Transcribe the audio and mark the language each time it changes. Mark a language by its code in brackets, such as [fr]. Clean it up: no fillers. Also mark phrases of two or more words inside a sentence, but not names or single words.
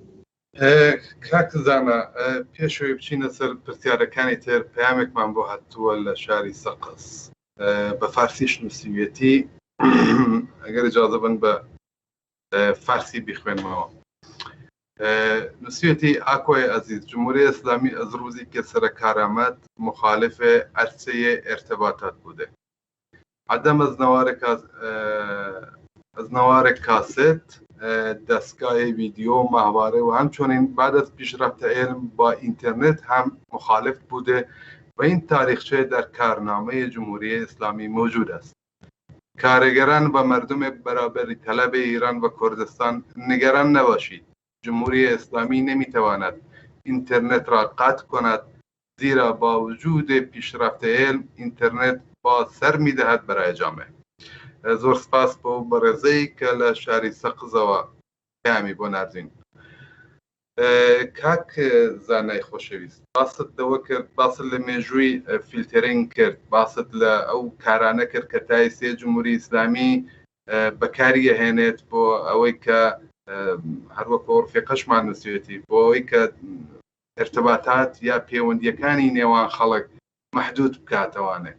[ckb] کاکزانە پێشەوەی بچینە سەر پرسیارەکانی تر پەیامێکمان بۆ هاتووە لە شاری سەقەس بە فارسیش نووسیوێتی ئەگەر ئیجازە بن بە فارسی بیخوێنمەوە [fa] نووسیوێتی ئاکۆی عزیز جمهوری اسلامی از روزی که سر کارآمد مخالف عرصه ارتباطات بوده عدم از نوار کاست دەستگای ڤیدیۆ ماهوارە و همچنین بعد از پیشرفت علم با اینترنت هم مخالف بوده و این تاریخچه در کارنامه جمهوری اسلامی موجود است. کارگران و مردم برابری طلب ایران و کردستان نگران نباشید. جمهوری اسلامی نمیتواند اینترنت را قطع کند، زیرا با وجود پیشرفت علم اینترنت باز سر میدهد برای جامعه. [ckb] زۆر سپاس بۆ بەڕێزەی کە لە شاری سەقزەوە پامی بۆ ناردوین. کاک زانای خۆشەویست، باست دەوە کرد، باست لە مێژووی فیلترینگ کرد، باست لە ئەو کارانە کرد کە تای سێ جمهوری ئیسلامی بەکاری هێنێت بۆ ئەوەی کە هەروەکو ڕفیقەشمان نووسێتی، بۆ ئەوەی کە ارتباطات یا پەیوەندیەکانی نێوان خەڵک محدود بکاتەوانێت.